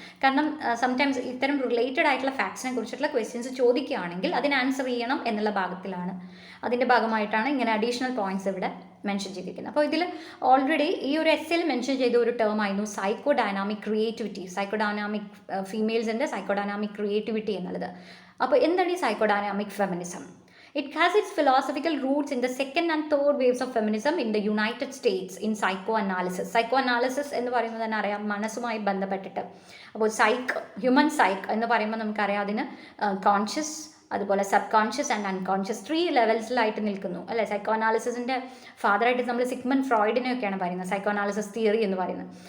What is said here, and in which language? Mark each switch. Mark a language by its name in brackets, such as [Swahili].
[Malayalam] കാരണം സംടൈംസ് ഇത്തരം റിലേറ്റഡ് ആയിട്ടുള്ള ഫാക്ട്സിനെ കുറിച്ചിട്ടുള്ള ക്വസ്റ്റ്യൻസ് ചോദിക്കുകയാണെങ്കിൽ അതിന് ആൻസർ ചെയ്യണം എന്നുള്ള ഭാഗത്തിലാണ്, അതിൻ്റെ ഭാഗമായിട്ടാണ് ഇങ്ങനെ അഡീഷണൽ പോയിൻറ്റ്സ് ഇവിടെ മെൻഷൻ ചെയ്തിരിക്കുന്നത്. അപ്പോൾ ഇതിൽ ഓൾറെഡി ഈ ഒരു എസ്സേയിൽ മെൻഷൻ ചെയ്ത ഒരു ടേം ആയിരുന്നു psychodynamic creativity, psychodynamic ഫീമെയിൽസിൻ്റെ psychodynamic creativity എന്നുള്ളത്. അപ്പോൾ എന്താണ് ഈ psychodynamic feminism? [English] It has its philosophical roots in the second and third waves of feminism in the United States in psychoanalysis. [Malayalam] Psychoanalysis എന്ന് പറയുന്നത് തന്നെ അറിയാം, മനസ്സുമായി ബന്ധപ്പെട്ടിട്ട്. അപ്പോൾ ഹ്യൂമൻ സൈക്ക് എന്ന് പറയുമ്പോൾ നമുക്കറിയാം അതിന് കോൺഷ്യസ്, അതുപോലെ സബ് കോൺഷ്യസ് ആൻഡ് അൺകോൺഷ്യസ് 3 ലെവൽസിലായിട്ട് നിൽക്കുന്നു അല്ലേ. സൈക്കോഅനാലിസിസിൻ്റെ ഫാദറായിട്ട് നമ്മൾ സിഗ്മണ്ട് ഫ്രോയിഡിനെയൊക്കെയാണ് പറയുന്നത് സൈക്കോഅനാലിസിസ് തിയറി എന്ന് പറയുന്നത്.